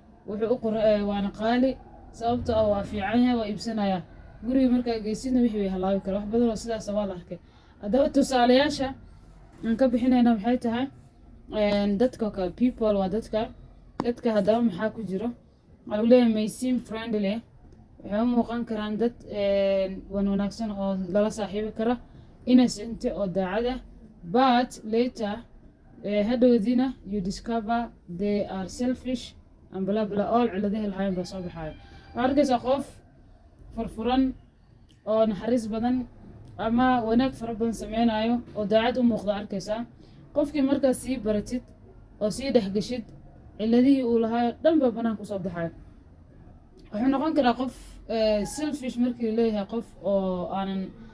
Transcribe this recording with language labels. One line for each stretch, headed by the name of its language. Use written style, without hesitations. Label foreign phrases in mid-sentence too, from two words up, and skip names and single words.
Somali: waana qaali sababtoo ah waa fiican yahay waa iibsanayaa guriga markaa geysidna wixii way halaabi kara wax badan oo sidaas waa la arkay haddaba tusaalayaasha aan ka bixinayna maxay tahay dadka kale people waa dadka haddaba maxaa ku jiro waxaa lagu leeyahay
English: may seem friendly
Somali: waxay u muuqan karaan dad wanaagsan oo lala saaxiibi kara innocent oo daacad ah
English: but later
Somali: hadhowdiina
English: you discover they are selfish and blah blah all
Somali: ciladaha lahayn baa soo baxayo waxaa arkaysaa qof furfuran oo naxariis badan ama wanaag fara badan sameynayo oo daacad u muuqda arkaysaa qofkii markaas sii baratid oo sii dhexgashid ciladihii uu lahaayo dhan baa banaan kusoo baxayo wuxuu noqon karaa qof selfish markii leeyahay qof oo aanan